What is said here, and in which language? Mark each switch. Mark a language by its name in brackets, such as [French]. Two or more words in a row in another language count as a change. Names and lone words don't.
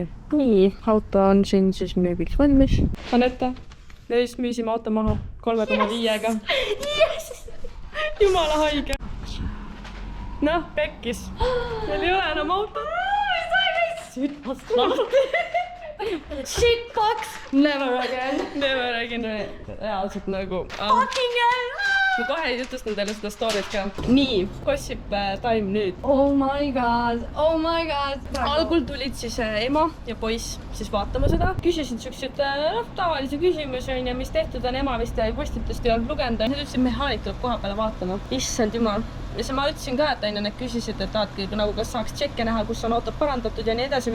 [Estonian] Nii, auto on siin siis müügiks valmis. Anette, me just müüsime auto maha 3,5-ga. Jumala haige. Noh, pekkis. Meil ei ole enam auto. Sütmast lahti. [English] Shitbox! Never again. Never again. [Estonian] Reaalselt nagu... [English] Fucking hell! [Estonian] Ma kohe jutustan teile seda storyt ka. Nii, [English] gossip time nüüd. Oh my god, oh my god. [Estonian] Algul tulid siis ema ja poiss siis vaatama seda. Küsisid siuksed tavalisi küsimusi, mis tehtud on. Ema vist postitust ei olnud lugenud. Nüüd ütlesid, mehaanik tuleb koha peale vaatama. Issand jumal. Ja see ma ütlesin ka, et need küsisid, et taadki nagu kas saaks tšekke näha, kus on autot parandatud ja nii edasi.